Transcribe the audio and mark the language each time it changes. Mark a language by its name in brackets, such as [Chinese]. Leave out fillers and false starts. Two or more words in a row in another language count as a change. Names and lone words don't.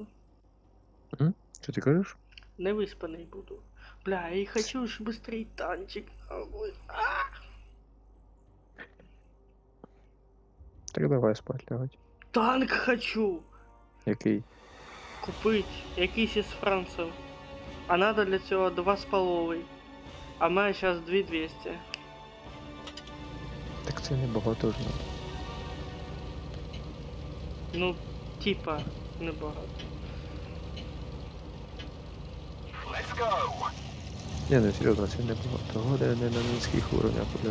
[Russian] Что ты говоришь? [Ukrainian] Не виспаний буду. [Russian] Бля, я и хочу ж быстрей танчик. Ой. [Ukrainian] Так давай спать лягать. [Russian] Танк хочу [Ukrainian] Який? купить. Якийсь із Франців. А надо для цього 2,5. А в мене зараз 2200. Так це не багато ж. Ну, типа, небагато. [English] Let's go. [Ukrainian] Не, ну серйозно, це не багато. Года не на низьких уровнях, блядь.